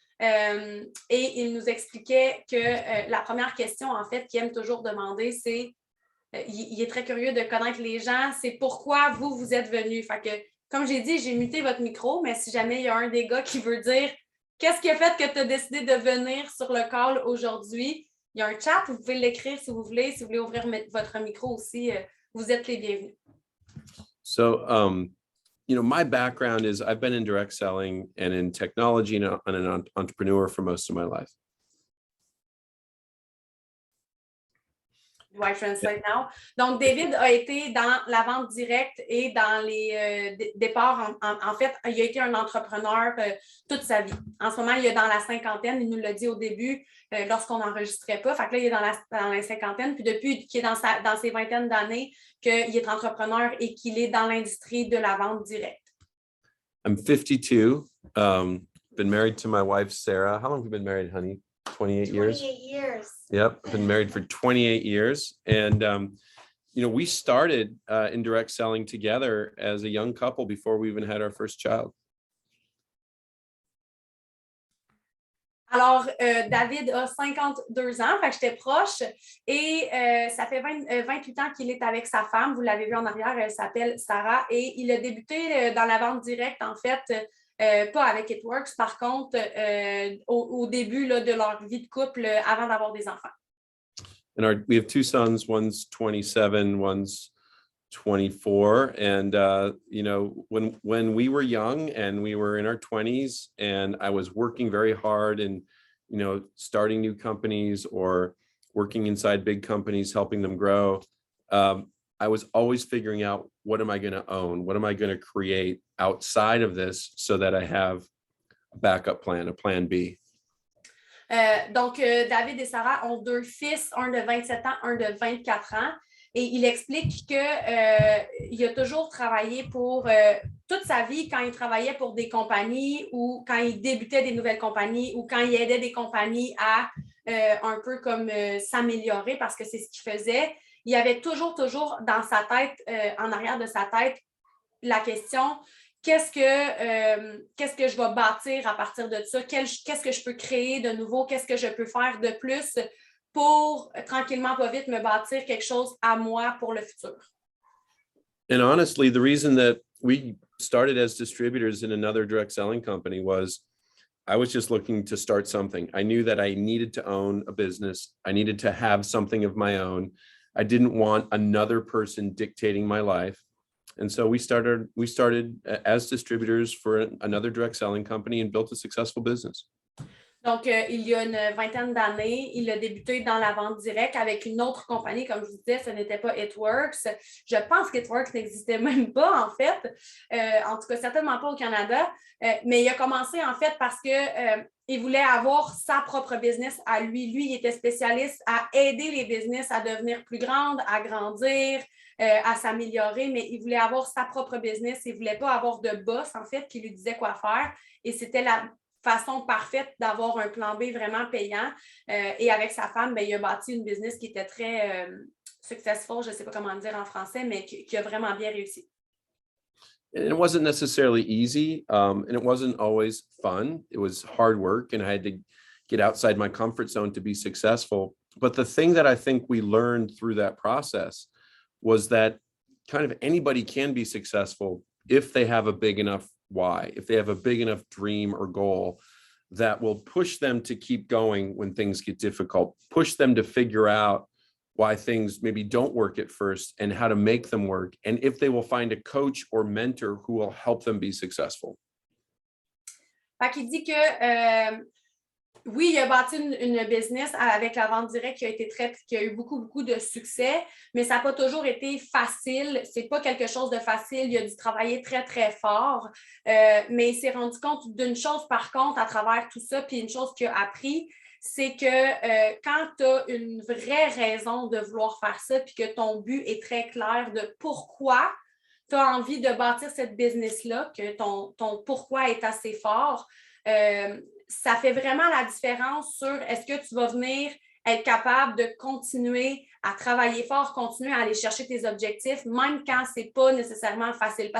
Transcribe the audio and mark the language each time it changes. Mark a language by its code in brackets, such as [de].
[fr] Et il nous expliquait que la première question, en fait, qu'il aime toujours demander, c'est, il est très curieux de connaître les gens, c'est pourquoi vous êtes venus. Fait que, comme j'ai dit, j'ai muté votre micro, mais si jamais il y a un des gars qui veut dire qu'est-ce qui a fait que tu as décidé de venir sur le call aujourd'hui, il y a un chat, vous pouvez l'écrire si vous voulez ouvrir votre micro aussi, vous êtes les bienvenus. [en] So, my background is I've been in direct selling and in technology and an entrepreneur for most of my life. Do I translate now? [fr] Donc, David a été dans la vente directe et dans les départs. En fait, il a été un entrepreneur toute sa vie. En ce moment, il est dans la cinquantaine. Il nous l'a dit au début lorsqu'on n'enregistrait pas. Fait que là, il est dans la cinquantaine. Puis depuis qu'il est dans ses vingtaines d'années, qu'il est entrepreneur et qu'il est dans l'industrie de la vente directe. [en] I'm 52. Been married to my wife, Sarah. How long have you been married, honey? 28 years? 28 years. Yep, I've been married for 28 years. And, we started in direct selling together as a young couple before we even had our first child. [fr] Alors, David a 52 ans, fait que j'étais proche et ça fait 28 ans qu'il est avec sa femme. Vous l'avez vu en arrière, elle s'appelle Sarah et il a débuté dans la vente directe, en fait, pas avec It Works, par contre, au début là, de leur vie de couple avant d'avoir des enfants. [en] And we have two sons, one's 27, one's 24. And, when we were young and we were in our 20s and I was working very hard and, starting new companies or working inside big companies, helping them grow, I was always figuring out, what am I going to own? What am I going to create outside of this so that I have a backup plan, a plan B? [fr] Donc, David et Sarah ont 2 fils, un de 27 ans, un de 24 ans. Et il explique qu'il a toujours travaillé pour toute sa vie, quand il travaillait pour des compagnies ou quand il débutait des nouvelles compagnies ou quand il aidait des compagnies à un peu comme s'améliorer parce que c'est ce qu'il faisait. Il y avait toujours dans sa tête, en arrière de sa tête, la question qu'est-ce que je vais bâtir à partir de ça? Qu'est-ce que je peux créer de nouveau? Qu'est-ce que je peux faire de plus pour tranquillement, pas vite, me bâtir quelque chose à moi pour le futur? [en] And honestly, the reason that we started as distributors in another direct selling company was I was just looking to start something. I knew that I needed to own a business. I needed to have something of my own. I didn't want another person dictating my life. And so we started as distributors for another direct selling company and built a successful business. [fr] Donc, il y a une vingtaine d'années, il a débuté dans la vente directe avec une autre compagnie. Comme je vous disais, ce n'était pas It-Works. Je pense qu'It-Works n'existait même pas, en fait. En tout cas, certainement pas au Canada. Mais il a commencé, en fait, parce que il voulait avoir sa propre business à lui. Lui, il était spécialiste à aider les business à devenir plus grandes, à grandir, à s'améliorer, mais il voulait avoir sa propre business. Il ne voulait pas avoir de boss, en fait, qui lui disait quoi faire. Et c'était la façon parfaite d'avoir un plan B vraiment payant. Et avec sa femme, il a bâti une business qui était très [en] successful, [fr] je ne sais pas comment le dire en français, mais qui a vraiment bien réussi. [en] And it wasn't necessarily easy, and it wasn't always fun. It was hard work, and I had to get outside my comfort zone to be successful. But the thing that I think we learned through that process was that kind of anybody can be successful if they have a big enough why, if they have a big enough dream or goal that will push them to keep going when things get difficult, push them to figure out why things maybe don't work at first and how to make them work, and if they will find a coach or mentor who will help them be successful. [fr] Fait qu'il dit que oui, il a bâti une business avec la vente directe qui a eu beaucoup de succès, mais ça n'a pas toujours été facile. Ce n'est pas quelque chose de facile. Il a dû travailler très fort. Mais il s'est rendu compte d'une chose, par contre, à travers tout ça, puis une chose qu'il a appris, c'est que quand tu as une vraie raison de vouloir faire ça, puis que ton but est très clair de pourquoi tu as envie de bâtir cette business-là, que ton pourquoi est assez fort, ça fait vraiment la différence sur est-ce que tu vas venir être capable de continuer à travailler fort, continuer à aller chercher tes objectifs, même quand ce n'est pas nécessairement facile.